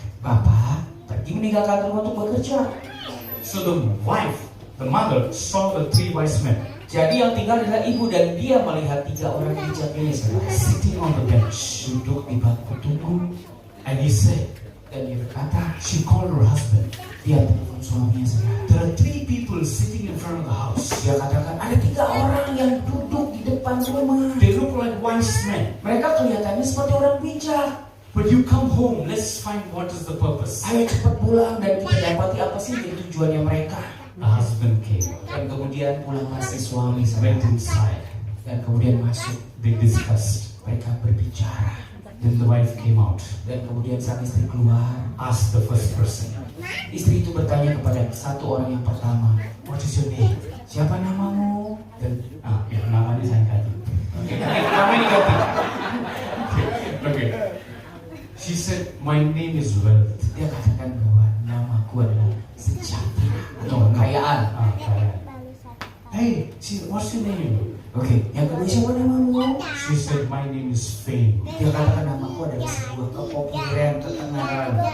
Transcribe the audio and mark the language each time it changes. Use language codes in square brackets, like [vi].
[id] bapak pergi meninggalkan rumah untuk bekerja. [en] So the wife, the mother, saw the 3 wise men [id] Jadi yang tinggal adalah ibu dan dia melihat 3 orang bijak ini saudara, [en] sitting on the bench. [id] duduk di bangku tunggu. [en] And he said, [id] Dan dia berkata, [en] she called her husband. [id] dia telepon suaminya saudara. [en] There are 3 people sitting in front of the house. [id] Dia katakan ada 3 orang yang duduk di depan rumah. [en] They look like wise men. [id] Mereka kelihatannya seperti orang bijak. [en] But you come home, let's find what is the purpose. [id] Ayo cepat pulang dan kita dapati apa sih jadi tujuannya mereka. [en] The husband came, [id] Dan kemudian pulanglah si suami [en] went [id] saudara. [en] inside. [id] Dan kemudian masuk. [en] They discussed. [id] Mereka berbicara. [en] Then the wife came out, [id] Dan kemudian sang istri keluar. [en] asked the first person, [id] Istri itu bertanya kepada satu orang yang pertama, [en] what is your name? [id] siapa namamu? Dan namanya saya ganti. Namanya diganti. [en] Okay. She said, my name is Wealth. [id] Dia katakan bahwa namaku adalah sejahtera atau kekayaan. [en] Kaya. Hey, what's your name? [id] Oke, yang kedua siapa namamu? [en] She said, my name is Fame. [id] Dia katakan namaku adalah sebuah kepopuleran, ketenaran.